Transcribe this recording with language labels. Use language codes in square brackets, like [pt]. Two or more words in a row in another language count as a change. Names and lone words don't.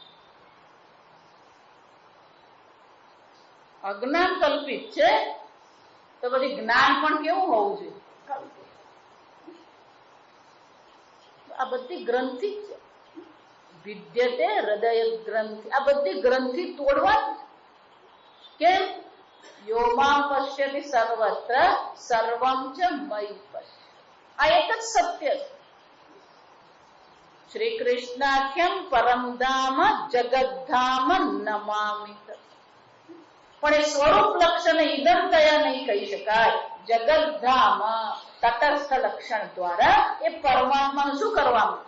[gu] અજ્ઞાન કલ્પિત છે તો પછી જ્ઞાન પણ કેવું હોવું જોઈએ? આ બધી ગ્રંથિ છે. [sa] विद्यते हृदय ग्रन्थि. [gu] આ બધી ગ્રંથિ તોડવાની. કેમ? [sa] योमाम् पश्यति सर्वत्र सर्वं च मयि पश्य. [gu] આ એક જ સત્ય છે. [sa] श्री कृष्णाख्यम् परमधाम जगद्धाम नमामि. [gu] પણ એ સ્વરૂપ લક્ષણ [sa] इदम् तया [gu] નહીં કહી શકાય. જગદ્ધામ તટસ્થ લક્ષણ દ્વારા એ પરમાત્માનું શું કરવામાં?